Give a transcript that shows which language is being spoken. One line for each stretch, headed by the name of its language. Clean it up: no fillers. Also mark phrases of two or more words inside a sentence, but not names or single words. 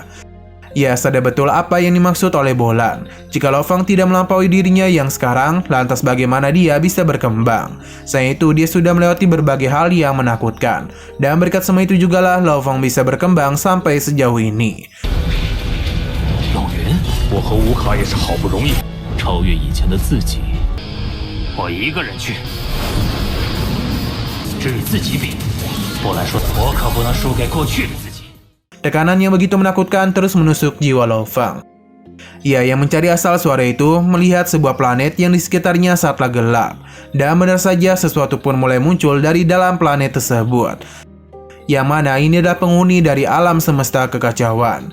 Indonesian: Ia sadar betul apa yang dimaksud oleh Bolan. Jika Lo Feng tidak melampaui dirinya yang sekarang, lantas bagaimana dia bisa berkembang? Selain itu, dia sudah melewati berbagai hal yang menakutkan. Dan berkat semua itu jugalah Lo Feng bisa berkembang sampai sejauh ini.
Chinese: 我和吴卡也是好不容易超越以前的自己。我一个人去，只与自己比。波兰说的，我可不能输给过去的自己。
Indonesian: Tekanan yang begitu menakutkan terus menusuk jiwa Lo Feng. Ia yang mencari asal suara itu melihat sebuah planet yang di sekitarnya sangatlah gelap. Dan benar saja sesuatu pun mulai muncul dari dalam planet tersebut. Yang mana ini adalah penghuni dari alam semesta kekacauan.